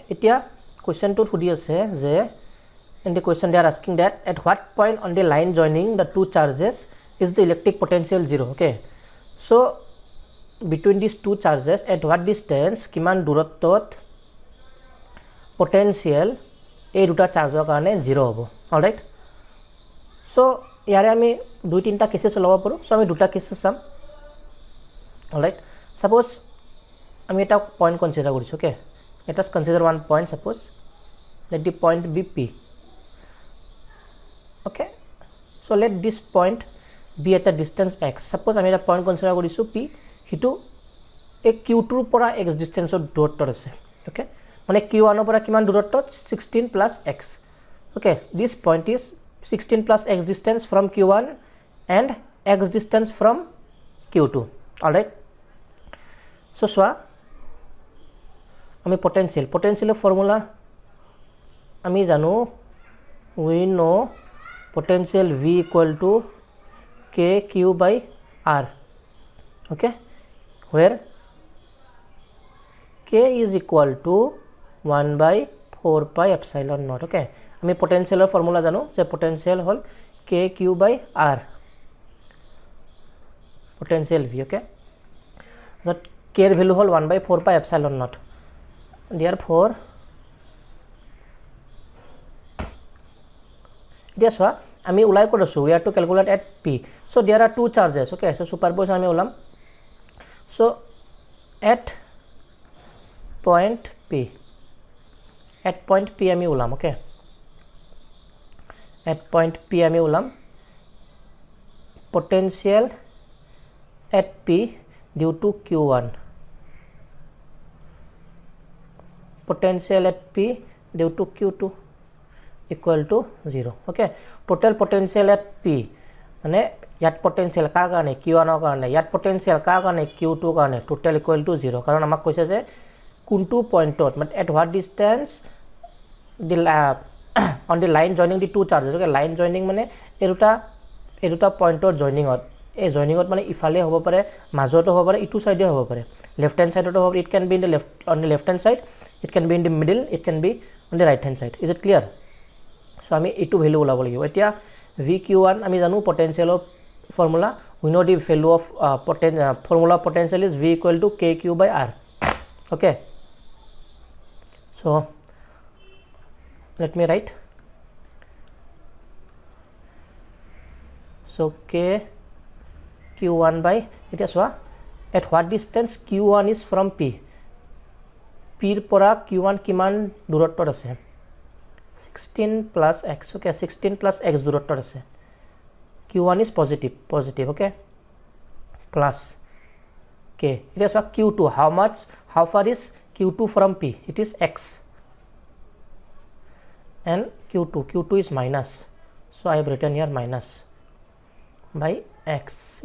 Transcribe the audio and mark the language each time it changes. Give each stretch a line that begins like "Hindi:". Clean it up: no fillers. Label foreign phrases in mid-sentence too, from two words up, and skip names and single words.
Assamese: এতিয়া question টো সুধি আছে যে
English: in the question they are asking that at what point on the line joining the two charges is the electric potential 0. Okay. So between these two charges at what distance
Assamese: কিমান দূৰত্বত potential এই দুটা চাৰ্জৰ কাৰণে 0 হ'ব.
English: All right. So
Assamese: ইয়াৰে আমি দুই তিনিটা cases ল'ব পাৰো. So আমি দুটা cases চাম.
English: All right.
Assamese: Suppose ami eta point consider korisu.
English: Okay. Let us consider one point. Suppose let the point be P. Okay. So let this point be at a distance x.
Assamese: Suppose আমি এটা
English: point consider
Assamese: কৰিছো p, হিটো এক q2 ৰ পৰা x ডিসটেন্সৰ দূৰত্বত আছে. ওকে, মানে q1 ৰ পৰা কিমান দূৰত্বত 16 plus x.
English: ওকে, this point is 16 plus x distance from q1 and x distance from q2. All right. So
Assamese: সোয়া আমি potential ফর্মুলা আমি জানো,
English: we know potential v equal to kq by r. Okay, where k is equal to 1 by 4 pi epsilon naught.
Assamese: Okay, আমি
English: potential formula
Assamese: জানো যে potential হল
English: kq by r, potential v. Okay, that k এর value হল 1 by 4 pi epsilon naught.
Assamese: Therefore দিয়া সোয়া আমি উলাই কৰিছো,
English: we have to calculate at p. So there are two charges. Okay, so superpose
Assamese: আমি উলাম.
English: So at point p,
Assamese: আমি উলাম.
English: Okay, at point p
Assamese: আমি উলাম.
English: Potential at p due to q1, potential at p due to q2 equal to 0. Okay, total potential at p
Assamese: মানে ইয়াত potential কাৰ কাৰণে q1 ৰ কাৰণে, ইয়াত potential কাৰ কাৰণে q2 কাৰণে,
English: total equal to 0.
Assamese: কাৰণ আমাক কৈছে যে কোনটো পইণ্টত মানে
English: at what distance the on the line joining the two charges.
Assamese: Okay, line joining মানে এই দুটা পইণ্টৰ জয়নিঙত, এই জয়নিঙত মানে ইফালে হ'ব পাৰে, মাজতো হ'ব পাৰে, ইটো সাইডে হ'ব পাৰে,
English: left hand sideতো
Assamese: হ'ব,
English: it can be in the left hand side, it can be in the middle, it can be on the right hand side. Is it clear?
Assamese: So আমি এইটো ভ্যালু ওলাব লাগিব. এতিয়া vq1 আমি জানো
English: potential of formula, we know the value of formula of potential is v equal to kq by r. Okay, so let me write. So kq1 by,
Assamese: এতিয়া সোয়া
English: at what distance q1 is from p,
Assamese: p ৰ পৰা q1 কিমান দূৰত্বত আছে 16 plus x. Okay, 16 plus x দূৰত্বত আছে.
English: q1 is positive. Okay, plus k. It is q2. How far is q2 from p? It is x. And q2 is minus. So I have written here minus by x.